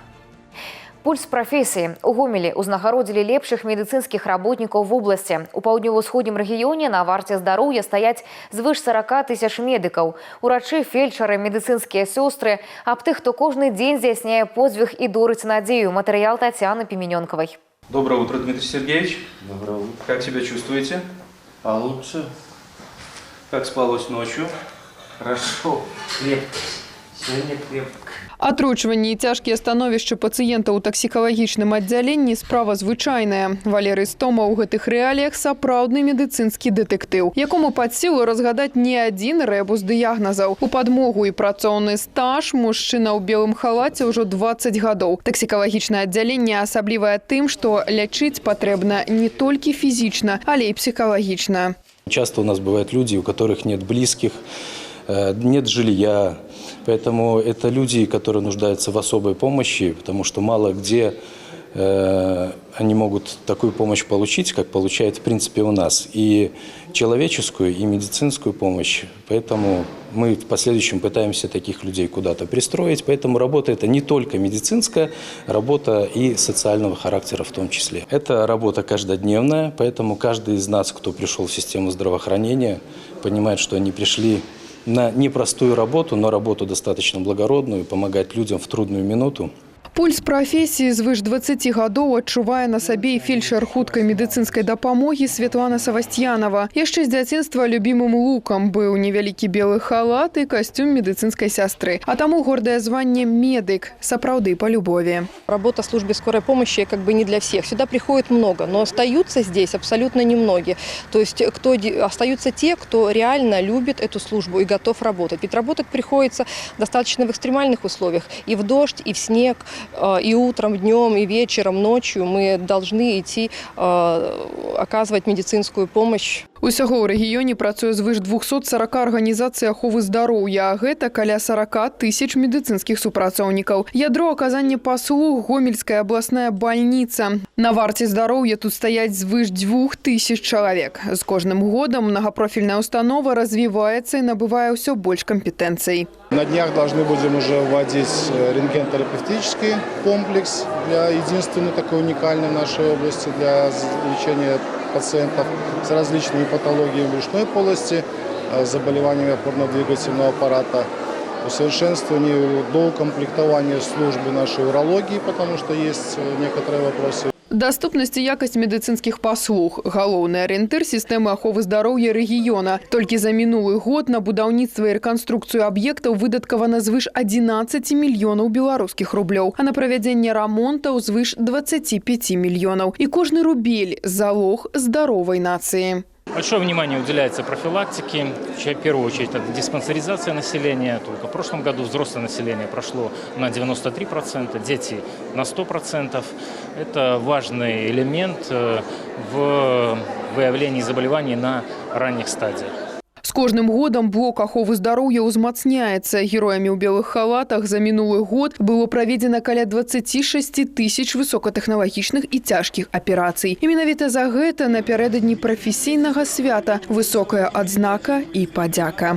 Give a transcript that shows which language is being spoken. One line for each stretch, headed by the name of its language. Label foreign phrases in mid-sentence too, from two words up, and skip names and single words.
Belarusian: Пульс прафесіі. У Гомелі ўзнагародзілі лепшых медыцынскіх работнікаў в обласці. У паўднёва-ўсходнім рэгіёне на варце здароўя стаяць звыш 40 000 медыкаў. Урачы, фельчары, медыцынскія сёстры, аб тых, хто кожны дзень здзяйсняе подзвіг і дорыць надзею. Матэрыял Татьяны Пименёнковой.
Russian: Доброе утро, Дмитрий Сергеевич. Доброе утро. Как себя чувствуете? Получше. Как спалось ночью? Хорошо. Крепко. Сегодня крепко.
Belarusian: Атручванні і цяжкія становішчы пацыентаў у таксікалагічным аддзяленні справа звычайная. Валерый Стома ў гэтых рэаліях сапраўдны медыцынскі дэтэктыў, якому пад сілу разгадаць не адзін рэбус дыягназаў. У падмогу і працоўны стаж мужчына ў белым халаце ўжо 20 гадоў. Таксікалагічнае аддзяленне асаблівае тым, што лячыць патрэбна не толькі фізічна, але і псіхалагічна.
Russian: Часто у нас бывают люди, у которых нет близких, нет жилья. Поэтому это люди, которые нуждаются в особой помощи, потому что мало где они могут такую помощь получить, как получают в принципе у нас. И человеческую, и медицинскую помощь. Поэтому мы в последующем пытаемся таких людей куда-то пристроить. Поэтому работа это не только медицинская, работа и социального характера в том числе. Это работа каждодневная, поэтому каждый из нас, кто пришел в систему здравоохранения, понимает, что они пришли на непростую работу, но работу достаточно благородную, помогать людям в трудную минуту.
Belarusian: Пульс прафесіі звыш 20 гадоў адчувае на сабе і фельчар хуткай медыцынскай дапамогі Светлана Савастьянова. Яшчэ з дзяцінства любімым лукам быў невялікі белы халат і касцюм медыцынскай сястры. А таму гордае званне медык, сапраўды
Russian: по любови. Работа в службе скорой помощи как бы не для всех. Сюда приходит много, но остаются здесь абсолютно немногие. То есть остаются те, кто реально любит эту службу и готов работать. Ведь работать приходится достаточно в экстремальных условиях. И в дождь, и в снег, и утром, днем, и вечером, ночью мы должны идти оказывать медицинскую помощь.
Belarusian: Усяго ў рэгіёне працуе звыш 240 арганізацый аховы здароўя, а гэта каля 40 000 медыцынскіх супрацоўнікаў. Ядро аказання паслуг Гомельская абласная бальніца. На варце здароўя тут стаяць звыш 2000 чалавек. З кожным годам многопрофільная установа развіваецца і набывае ўсё больш кампетэнцый.
Russian: На днях должны будем уже вводить рентгенотерапевтический комплекс, единственный такой уникальный в нашей области для лечения пациентов с различными патологиями брюшной полости, заболеваниями опорно-двигательного аппарата, усовершенствование, доукомплектование службы нашей урологии, потому что есть некоторые вопросы.
Belarusian: Даступнасць і якасць медыцынскіх паслуг – галоўны арыентыр сістэмы аховы здароўя рэгіёна. Толькі за мінулы год на будаўніцтва і рэканструкцыю аб'ектаў выдаткавана звыш 11 мільёнаў беларускіх рублёў, а на правядзенне рамонтаў звыш 25 мільёнаў. І кожны рубель – залог здаровай нацыі.
Russian: Большое внимание уделяется профилактике, в первую очередь это диспансеризация населения. Только в прошлом году взрослое население прошло на 93%, дети на 100%. Это важный элемент в выявлении заболеваний на ранних стадиях.
Belarusian: З кожным годам блок аховы здароўя ўзмацняецца. Героямі ў белых халатах за мінулы год было праведзена каля 26 000 высокатэхналагічных і цяжкіх аперацый. І менавіта за гэта напярэдадні прафесійнага свята высокая адзнака і падзяка.